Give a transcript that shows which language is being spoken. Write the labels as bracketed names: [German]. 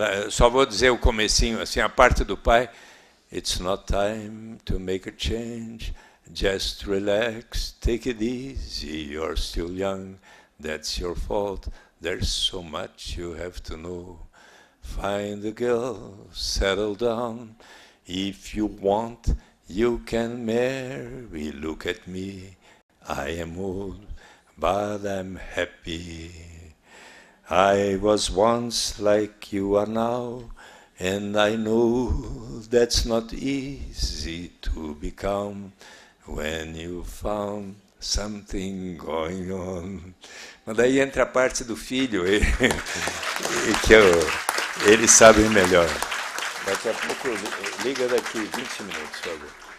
[Portuguese] Só vou dizer o comecinho, assim, a parte do pai. [English] It's not time to make a change, just relax, take it easy, you're still young, that's your fault, there's so much you have to know. Find a girl, settle down, if you want, you can marry, look at me, I am old, but I'm happy. I was once like you are now, and I know that's not easy to become when you found something going on. [Portuguese] Mas daí entra a parte do filho, e que eles sabem melhor. Daqui a pouco, liga daqui 20 minutos, por favor.